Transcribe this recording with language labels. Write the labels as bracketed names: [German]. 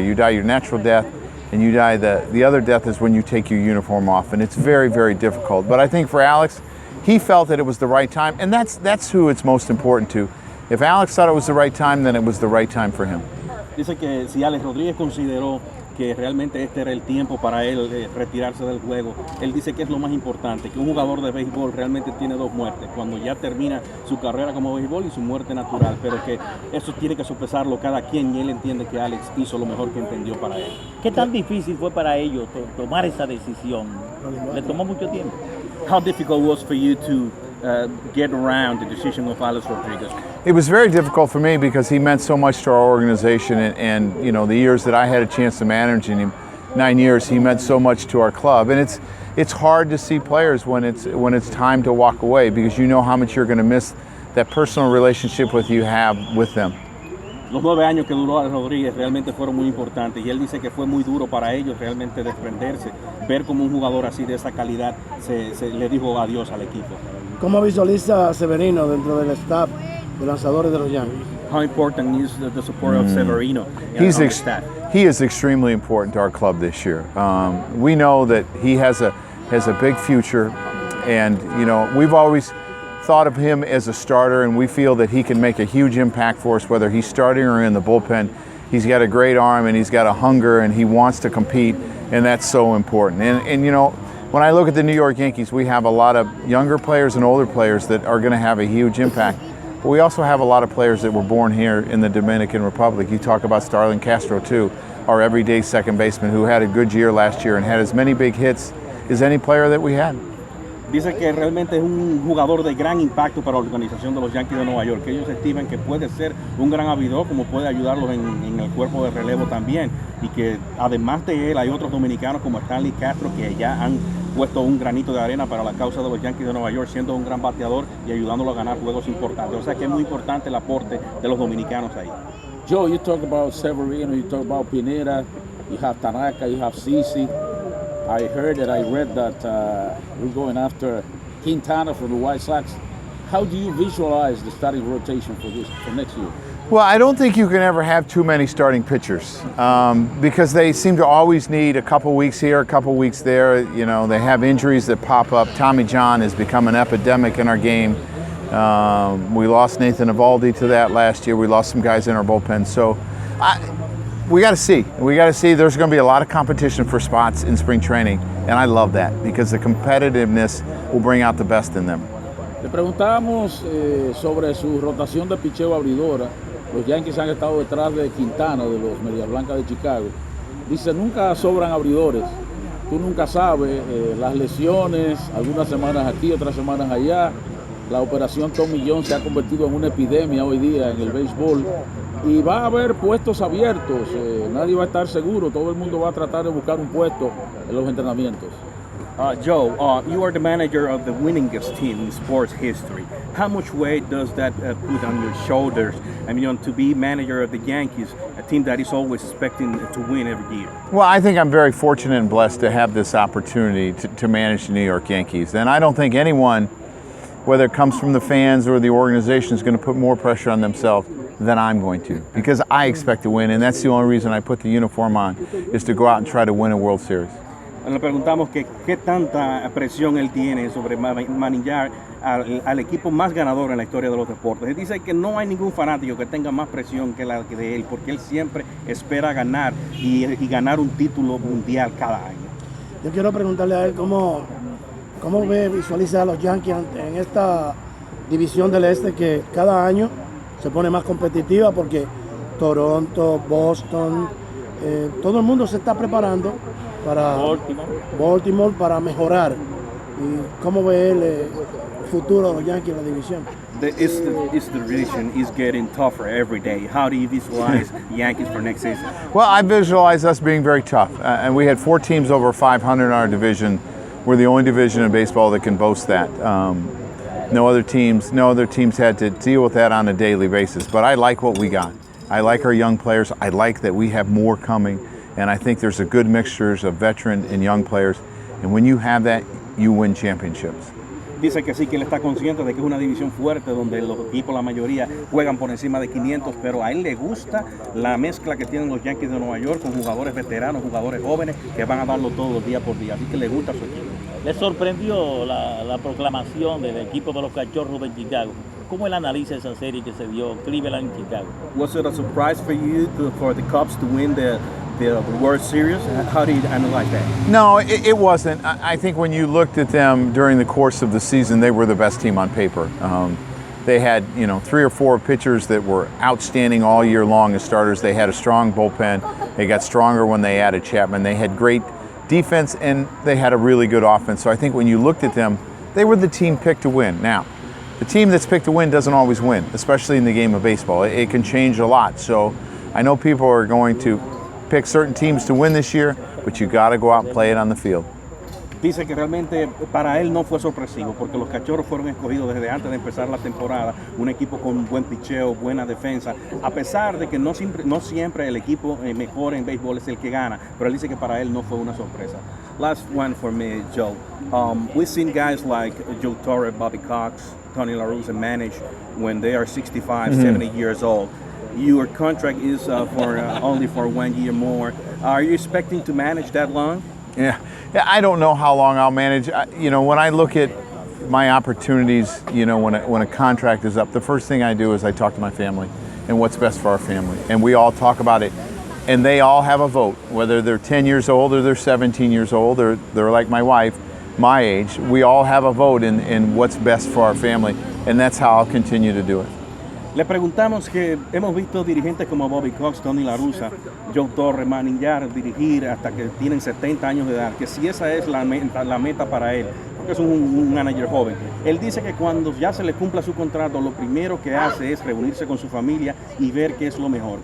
[English] You die your natural death, and you die the other death is when you take your uniform off, and it's very, very difficult. But I think for Alex, he felt that it was the right time, and that's who it's most important to. If Alex thought it was the right time, then it was the right time for him. [Spanish] Dice que si Alex Rodríguez consideró que realmente este era el tiempo para él retirarse del juego, él dice que es lo más importante, que un jugador de béisbol realmente tiene 2 muertes, cuando ya termina su carrera como béisbol y su muerte natural, pero que eso tiene que sopesarlo cada quien y él entiende que Alex hizo lo mejor que entendió para él. ¿Qué tan difícil fue para ellos tomar esa decisión? ¿Le tomó mucho tiempo? [English] How difficult was for you to get around the decision of Alex Rodriguez? It was very difficult for me because he meant so much to our organization, and you know, the years that I had a chance to manage him, 9 years, he meant so much to our club. And it's hard to see players when it's time to walk away, because you know how much you're going to miss that personal relationship you have with them. [Spanish] Los 9 años que duró Alex Rodríguez realmente fueron muy importantes, y él dice que fue muy duro para ellos realmente desprenderse, ver como un jugador así de esa calidad se le dijo adiós al equipo. ¿Cómo visualiza a Severino dentro del staff de lanzadores de los Yankees? [English] How important is the support of Severino on the staff? He is extremely important to our club this year. We know that he has a big future, and you know, we've always thought of him as a starter, and we feel that he can make a huge impact for us, whether he's starting or in the bullpen. He's got a great arm, and he's got a hunger, and he wants to compete, and that's so important. And you know, when I look at the New York Yankees, we have a lot of younger players and older players that are going to have a huge impact. But we also have a lot of players that were born here in the Dominican Republic. You talk about Starlin Castro too, our everyday second baseman who had a good year last year and had as many big hits as any player that we had. [Spanish] Dice que realmente es un jugador de gran impacto para la organización de los Yankees de Nueva York, que ellos estiman que puede ser un gran abridor, como puede ayudarlos en el cuerpo de relevo también, y que además de él hay otros dominicanos como Stanley Castro que ya han puesto un granito de arena para la causa de los Yankees de Nueva York, siendo un gran bateador y ayudándolo a ganar juegos importantes. O sea que es muy importante el aporte de los dominicanos ahí. [English] Joe, you talk about Severino, you talk about Pineda, you have Tanaka, you have Cici. I heard that I read that we're going after Quintana from the White Sox. How do you visualize the starting rotation for next year? Well, I don't think you can ever have too many starting pitchers because they seem to always need a couple weeks here, a couple weeks there. You know, they have injuries that pop up. Tommy John has become an epidemic in our game. We lost Nathan Giraldi to that last year. We lost some guys in our bullpen. So we got to see. We got to see. There's going to be a lot of competition for spots in spring training, and I love that because the competitiveness will bring out the best in them. [Spanish] Le preguntábamos sobre su rotación de picheo abridora. Los Yankees han estado detrás de Quintana, de los Medias Blancas de Chicago. Dice, nunca sobran abridores. Tú nunca sabes, las lesiones, algunas semanas aquí, otras semanas allá. La operación Tommy John se ha convertido en una epidemia hoy día en el béisbol. Y va a haber puestos abiertos, nadie va a estar seguro, todo el mundo va a tratar de buscar un puesto en los entrenamientos. [English] Joe, you are the manager of the winningest team in sports history. How much weight does that put on your shoulders? I mean, to be manager of the Yankees, a team that is always expecting to win every year. Well, I think I'm very fortunate and blessed to have this opportunity to manage the New York Yankees. And I don't think anyone, whether it comes from the fans or the organization, is going to put more pressure on themselves than I'm going to, because I expect to win, and that's the only reason I put the uniform on, is to go out and try to win a World Series. [Spanish] Le preguntamos que qué tanta presión él tiene sobre manejar al equipo más ganador en la historia de los deportes. Él dice que no hay ningún fanático que tenga más presión que la de él, porque él siempre espera ganar y ganar un título mundial cada año. Yo quiero preguntarle a él cómo visualiza a los Yankees en esta división del este que cada año se pone más competitiva, porque Toronto, Boston, todo el mundo se está preparando para Baltimore para mejorar. ¿Y cómo ve el futuro de los Yankees en la división? [English] The East division is getting tougher every day. How do you visualize Yankees for next season? Well, I visualize us being very tough, and we had 4 teams over 500 in our division. We're the only division in baseball that can boast that. No other teams had to deal with that on a daily basis. But I like what we got. I like our young players. I like that we have more coming. And I think there's a good mixture of veteran and young players. And when you have that, you win championships. [Spanish] Dice que sí, que él está consciente de que es una división fuerte donde los equipos, la mayoría, juegan por encima de 500, pero a él le gusta la mezcla que tienen los Yankees de Nueva York con jugadores veteranos, jugadores jóvenes que van a darlo todo día por día, así que le gusta su equipo. ¿Le sorprendió la proclamación del equipo de los Cachorros de Chicago? ¿Cómo él analiza esa serie que se dio Cleveland en Chicago? [English] Was it a surprise for you for the Cubs to win the World Series? How do you analyze that? No, it wasn't. I think when you looked at them during the course of the season, they were the best team on paper. They had, 3 or 4 pitchers that were outstanding all year long as starters. They had a strong bullpen. They got stronger when they added Chapman. They had great defense, and they had a really good offense. So I think when you looked at them, they were the team picked to win. Now, the team that's picked to win doesn't always win, especially in the game of baseball. It can change a lot. So I know people are going to pick certain teams to win this year, but you got to go out and play it on the field. [Spanish] Dice que realmente para él no fue sorpresivo, porque los Cachorros fueron escogidos desde antes de empezar la temporada, un equipo con un buen picheo, buena defensa, a pesar de que no siempre el equipo mejor en béisbol es el que gana, pero él dice que para él no fue una sorpresa. [English] Last one for me, Joe. We've seen guys like Joe Torre, Bobby Cox, Tony La Russa manage when they are 65, 70 years old. Your contract is only for 1 year more. Are you expecting to manage that long? Yeah, I don't know how long I'll manage. When I look at my opportunities, when a contract is up, the first thing I do is I talk to my family and what's best for our family. And we all talk about it. And they all have a vote, whether they're 10 years old or they're 17 years old or they're like my wife, my age. We all have a vote in what's best for our family. And that's how I'll continue to do it. [Spanish] Le preguntamos que hemos visto dirigentes como Bobby Cox, Tony La Russa, Joe Torre, manillar, dirigir hasta que tienen 70 años de edad, que si esa es la meta para él, porque es un manager joven. Él dice que cuando ya se le cumpla su contrato, lo primero que hace es reunirse con su familia y ver qué es lo mejor.